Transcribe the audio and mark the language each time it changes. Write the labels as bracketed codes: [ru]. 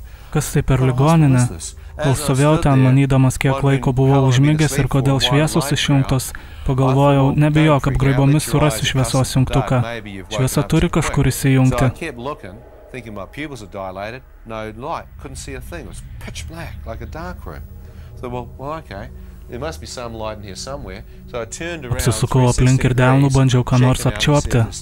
[lt] Kas tai per ligoninę? Kol stovėjau ten, manydamas, kiek laiko buvau užmigęs ir kodėl šviesos išjungtos, pagalvojau, nebijok, apgraibomis surasiu šviesos jungtuką. Šviesa turi kažkur įsijungti. [en] Thinking my pupils are dilated, no light, couldn't see a thing. It was pitch black, like a dark room. So, well, okay, there must be some light in here somewhere. So I turned around, [lt] apsisukau aplink ir delnu, bandžiau ką nors apčiuopti.